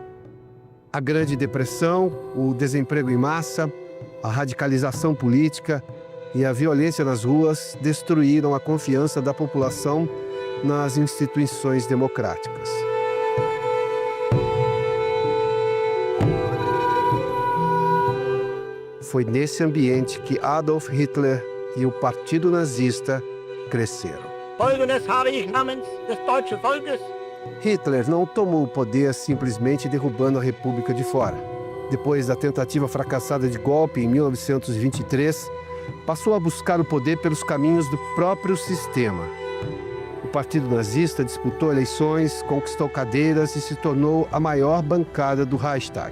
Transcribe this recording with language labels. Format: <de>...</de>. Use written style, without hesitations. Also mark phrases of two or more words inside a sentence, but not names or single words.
<pt>A Grande Depressão, o desemprego em massa, a radicalização política e a violência nas ruas destruíram a confiança da população nas instituições democráticas. Foi nesse ambiente que Adolf Hitler e o Partido Nazista cresceram.</pt> <de>Folgendes habe ich namens des deutschen Volkes.</de> <pt>Hitler não tomou o poder simplesmente derrubando a República de fora. Depois da tentativa fracassada de golpe em 1923, passou a buscar o poder pelos caminhos do próprio sistema. O Partido Nazista disputou eleições, conquistou cadeiras e se tornou a maior bancada do Reichstag.</pt>